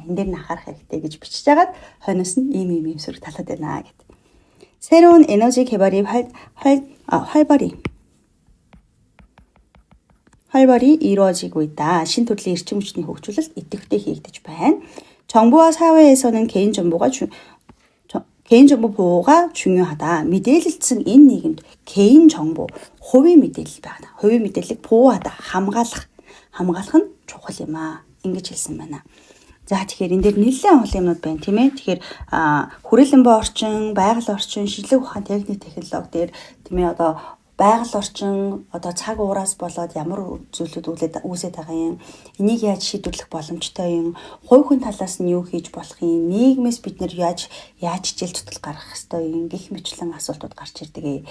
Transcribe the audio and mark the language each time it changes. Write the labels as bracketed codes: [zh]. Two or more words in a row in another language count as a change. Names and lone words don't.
[mn] Энэ дээр нь анхаарах хэрэгтэй гэж бичиж хагаад хойноос нь ийм сөрөг талууд байна гэдэг. [ko] 새로운 에너지 개발이 활발히 이루어지고 있다. [mn] 신토들의 эрчим хүчний хөгжүүлэлт идэвхтэй хийгдэж байна. [ko] 정부와 사회에서는 개인정보 보호가 중요하다. [mn] мэдээлэлцэн энэ нийгэмд [ko] 개인 정보, [mn] хувийн мэдээлэл байна. хувийн мэдээллийг 보호하다, хамгаалах нь чухал юм аа. Ингэж хэлсэн байна. За тэгэхээр энэ дээр нэлээд олон юмнууд байна тийм ээ. Тэгэхээр хүрээлэн боо орчин, байгаль орчин, шинжлэх ухаан, техник технологи дээр тийм ээ одоо байгаль орчин одоо цаг уураас болоод ямар зүйлүүд үүсэж байгаа юм, энийг яаж шийдвэрлэх боломжтой юм, хувь хүн талаас нь юу хийж болох юм, нийгмээс бид нэр яаж жил зүтгэл гаргах ёстой юм гэх мэтлэн асуултууд гарч ирдэг.